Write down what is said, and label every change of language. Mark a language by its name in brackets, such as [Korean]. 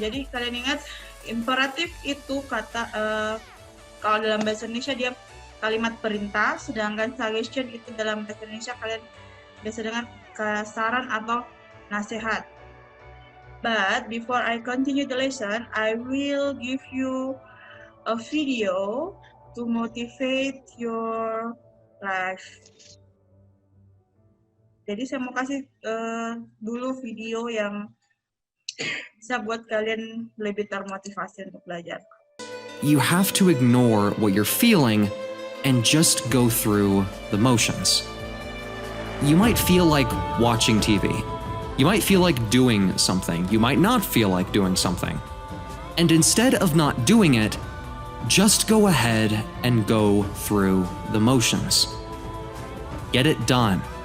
[Indonesian] Jadi kalian ingat, imperatif itu kata kalau dalam bahasa Indonesia dia kalimat perintah, sedangkan suggestion itu dalam bahasa Indonesia kalian biasa dengar saran atau nasihat. [English] But before I continue the lesson, I will give you a video to motivate your life. [Indonesian] Jadi saya mau kasih dulu video yang bisa buat kalian lebih termotivasi untuk belajar. [English] You have to ignore what you're feeling and just go through the motions. You might feel like watching TV. You might feel like doing something. You might not feel like doing something. And instead of not doing it, just go ahead and go through the motions. Get it done.